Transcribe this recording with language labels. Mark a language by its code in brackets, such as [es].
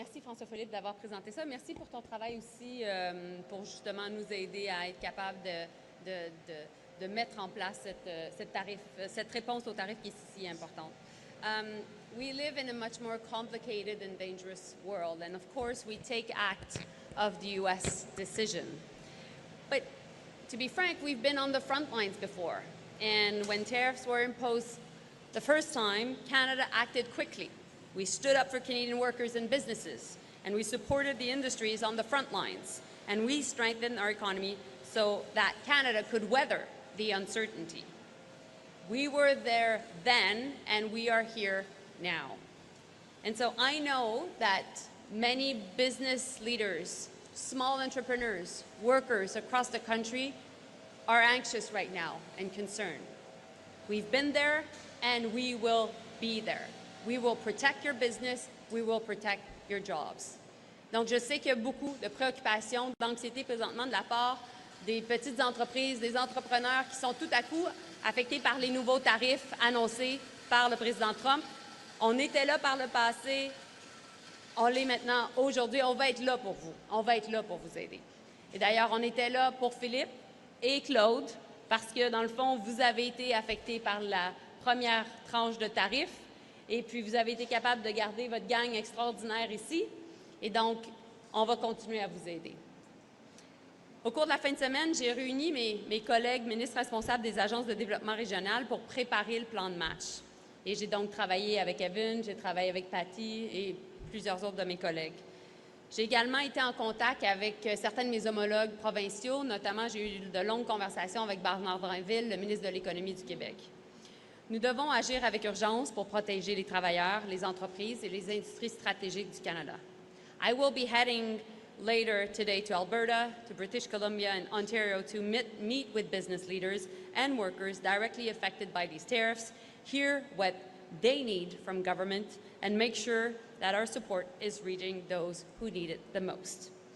[fr] Merci François-Philippe d'avoir présenté ça. Merci pour ton travail aussi pour justement nous aider à être capable de mettre en place cette réponse au tarif qui est si importante. [en] We live in a much more complicated and dangerous world, and of course we take act of the U.S. decision. But to be frank, we've been on the front lines before, and when tariffs were imposed the first time, Canada acted quickly. We stood up for Canadian workers and businesses, and we supported the industries on the front lines, and we strengthened our economy so that Canada could weather the uncertainty. We were there then, and we are here now. And so I know that many business leaders, small entrepreneurs, workers across the country are anxious right now and concerned. We've been there and we will be there. We will protect your business, we will protect your jobs. [fr] Donc, je sais qu'il y a beaucoup de préoccupations, d'anxiété présentement de la part des petites entreprises, des entrepreneurs qui sont tout à coup affectés par les nouveaux tarifs annoncés par le président Trump. On était là par le passé, on l'est maintenant. Aujourd'hui, on va être là pour vous. On va être là pour vous aider. Et d'ailleurs, on était là pour Philippe et Claude parce que, dans le fond, vous avez été affectés par la première tranche de tarifs et puis vous avez été capable de garder votre gang extraordinaire ici. Et donc, on va continuer à vous aider. Au cours de la fin de semaine, j'ai réuni mes collègues ministres responsables des agences de développement régional pour préparer le plan de match. Et j'ai donc travaillé avec Evan, j'ai travaillé avec Patty et plusieurs autres de mes collègues. J'ai également été en contact avec certains de mes homologues provinciaux, notamment j'ai eu de longues conversations avec Bernard Drinville, le ministre de l'Économie du Québec. Nous devons agir avec urgence pour protéger les travailleurs, les entreprises et les industries stratégiques du Canada. [en] I will be heading later today to Alberta, to British Columbia and Ontario to meet with business leaders and workers directly affected by these tariffs, hear what they need from government, and make sure that our support is reaching those who need it the most.